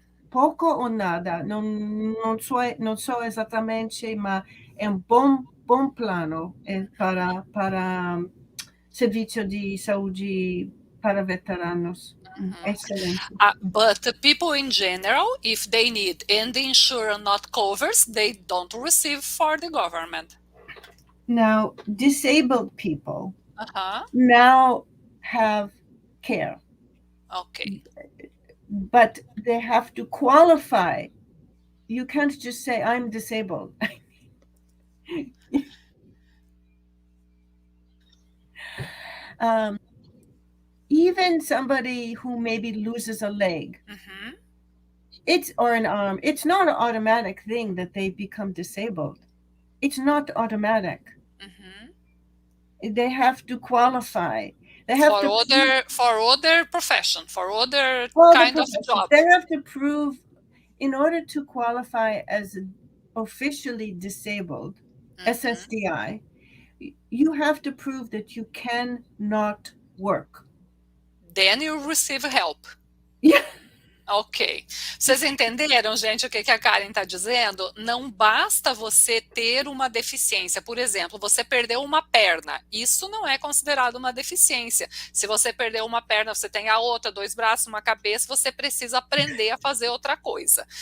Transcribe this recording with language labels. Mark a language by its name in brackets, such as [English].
[Portuguese] Pouco ou nada, não sou exatamente, mas é um bom plano para serviço de saúde para veteranos. Excelente. [English] But people in general, if they need and the insurer not covers, they don't receive for the government. Now, disabled people now have care. Okay. But they have to qualify. You can't just say, I'm disabled. Even somebody who maybe loses a leg, or an arm, it's not an automatic thing that they become disabled. It's not automatic. They have to qualify. They have for other profession, for other kind of job. They have to prove, in order to qualify as officially disabled, SSDI, you have to prove that you cannot work. Then you receive help. Yeah. Ok. [Portuguese] Vocês entenderam, gente, o que a Karen está dizendo? Não basta você ter uma deficiência. Por exemplo, você perdeu uma perna. Isso não é considerado uma deficiência. Se você perdeu uma perna, você tem a outra, 2 braços, uma cabeça, você precisa aprender a fazer outra coisa.